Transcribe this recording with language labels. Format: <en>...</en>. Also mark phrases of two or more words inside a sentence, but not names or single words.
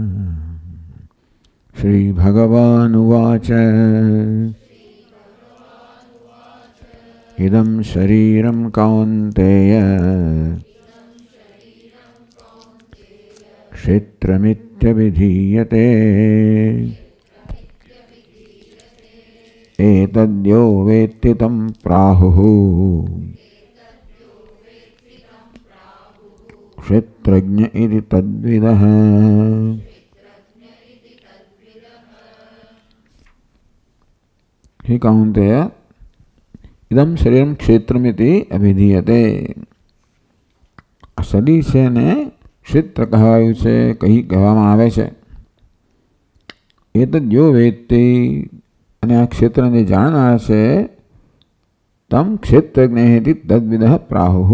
<sa>श्रीभगवानुवाच इदं शरीरं कौन्तेय क्षेत्रमित्यभिधीयते एतद्यो वेत्ति तं प्राहुः क्षेत्रज्ञ इति तद्विदः। हे कौन्तेय इदं शरीरं क्षेत्रमिति अभिधीयते।</sa> <gu>આ શરીર છે ને ક્ષેત્ર કહેવાયું છે, કહી કહેવામાં આવે છે. એ તો જો વેત્તિ અને આ ક્ષેત્રને જાણનાર છે</gu> <sa>તમ ક્ષેત્રજ્ઞ તદ્વિદ પ્રાહુ.</sa>